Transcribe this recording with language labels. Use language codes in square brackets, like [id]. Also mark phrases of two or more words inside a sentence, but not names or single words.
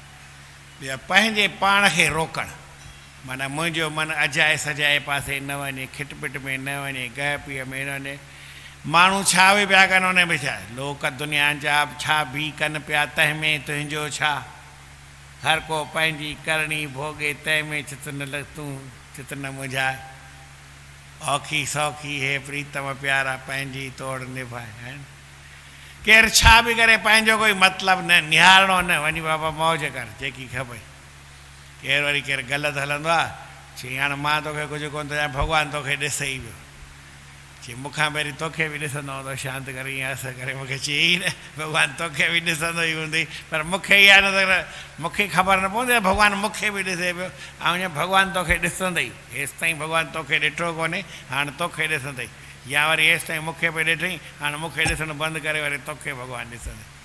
[sd] ॿियो पंहिंजे पाण खे रोकणु, माना मुंहिंजो मन अजाए सजाए पासे न वञे, खिटपिट में न वञे, गह पीअ में न वञे। माण्हू छा बि पिया कनि उन में छा, लोक दुनिया जा छा बि कनि पिया, तंहिंमें तुंहिंजो छा, हर को पंहिंजी करणी भोगे, तंहिंमें चित न लॻ तूं चित न मुंझाए, औखी सौखी हे प्रीतम प्यारा पंहिंजी तोड़ निभाए। केरु छा बि करे पंहिंजो कोई मतिलबु न, निहारणो न, वञी बाबा मौज कर जेकी खपे। केरु वरी केरु ग़लति हलंदो आहे, चई हाणे मां तोखे कुझु कोन थो चवां, भॻवानु तोखे ॾिसे ई पियो, चई मूंखां पहिरीं तोखे बि ॾिसंदो हूंदो, शांति करे ईअं असर करे मूंखे चई न, भॻवानु तोखे बि ॾिसंदो ई हूंदई, पर मूंखे इहा न त मूंखे ख़बर न पवंदी आहे भॻवानु मूंखे बि ॾिसे पियो, ऐं ईअं भॻवानु तोखे ॾिसंदई, हेसि ताईं भॻवानु तोखे ॾिठो कोन्हे, हाणे तोखे ॾिसंदई, या वरी हेसि ताईं मूंखे बि ॾिठई, हाणे मूंखे ॾिसणु बंदि करे वरी तोखे भॻवानु ॾिसंदई।